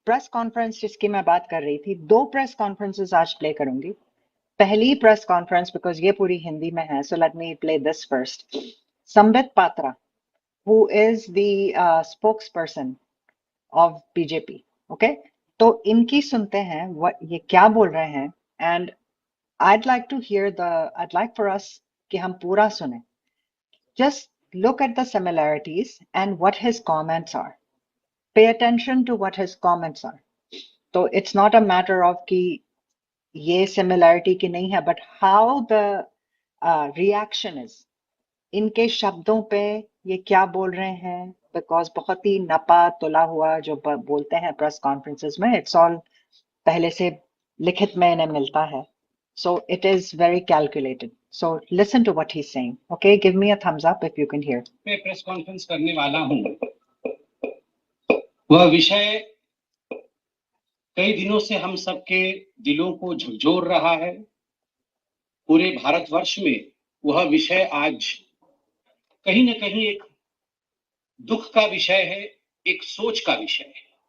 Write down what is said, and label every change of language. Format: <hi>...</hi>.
<hi>Press conference जिसकी मैं बात कर रही थी, 2 प्रेस कॉन्फ्रेंसेस आज प्ले करूंगी। पहली प्रेस कॉन्फ्रेंस,</hi> <en>because</en> <hi>ये पूरी हिंदी में है,</hi> <en>So let me play this first. Sambit Patra, who is the spokesperson of BJP, okay?</en> <hi>तो इनकी सुनते हैं ये क्या बोल रहे हैं,</hi> <en>and I'd like for us</en> <hi>कि हम पूरा सुने.</hi> <en>Just look at the similarities and what his comments are. Pay attention to what his comments are. So it's not a matter of</en> <hi>कि ये similarity की नहीं है,</hi> <en>but how the reaction is.</en> <hi>इनके शब्दों पे ये क्या बोल रहे हैं, बिकॉज बहुत ही नपा तुला हुआ जो बोलते हैं प्रेस कॉन्फ्रेंसेस में,</hi> <en>it's all</en> <hi>पहले से लिखित में इन्हें मिलता है,</hi> <en>so it is very calculated. So listen to what he's saying. Okay, give me a thumbs up if you can hear.</en> <hi>मैं प्रेस कॉन्फ्रेंस करने वाला हूं। वह विषय कई दिनों से हम सबके दिलों को झकझोर रहा है। पूरे भारतवर्ष में वह विषय आज कहीं न कहीं एक दुख का विषय है, एक सोच का विषय है।</hi>